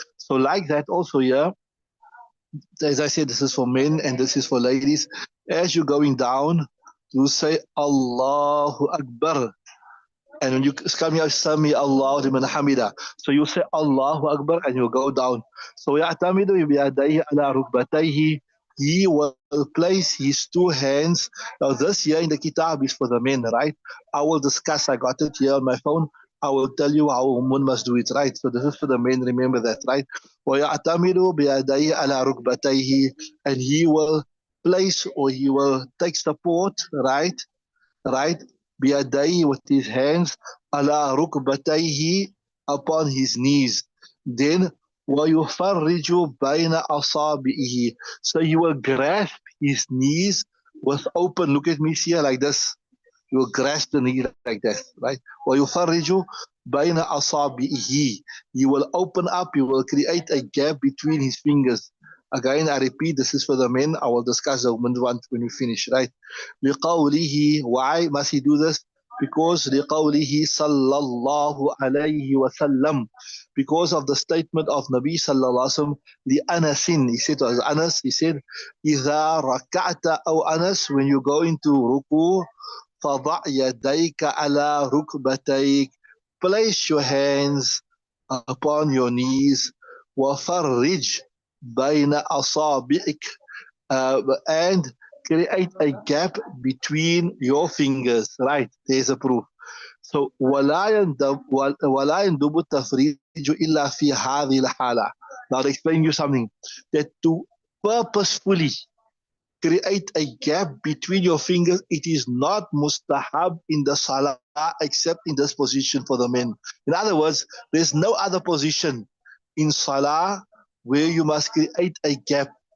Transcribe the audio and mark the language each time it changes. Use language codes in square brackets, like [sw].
[en] So like that also, yeah, as I said, this is for men and this is for ladies. As you're going down, you say Allahu Akbar. And when you come here, Sami Allahu liman hamida. So you say Allahu Akbar and you go down. [ar] So يعتمد بيديه على ركبتيه. [en] He will place his two hands. Now this here in the kitab is for the men, right? I will discuss. I got it here on my phone. I will tell you how one must do it, right? So this is for the men. Remember that, right? [ar] ويعتمد بيديه على ركبتيه, [en] and he will place or he will take support, right? Right? [ar] بيديه, [en] with his hands, [ar] على ركبتيه, [en] upon his knees. [ar] Then ويفرج بين أصابعه. [en] So he will grasp his knees with open, look at me here like this. You will grasp the knee like that, right? [ar] ويفرج بين أصابعه. [en] You will open up, you will create a gap between his fingers. Again, I repeat, this is for the men. I will discuss the women's one when we finish, right? لقوله, why must he do this? Because [ar] لقوله صلى الله عليه وسلم, [en] because of the statement of Nabi sallallahu alaihi wasallam, لأنس, he said to Anas, he said, [ar] إذا ركعت أو [en] Anas, when you go into ruku, [ar] فضع يديك على ركبتيك, [en] place your hands upon your knees, [ar] وفرج بين أصابعك, [en] and create a gap between your fingers, right? There's a proof. [ar] So ولا يندب التفريج إلا في هذه الحالة. [en] Now I'll explain you something, that to purposefully create a gap between your fingers, it is not mustahab in the salah except in this position for the men. In other words, there's no other position in salah where you must create a gap.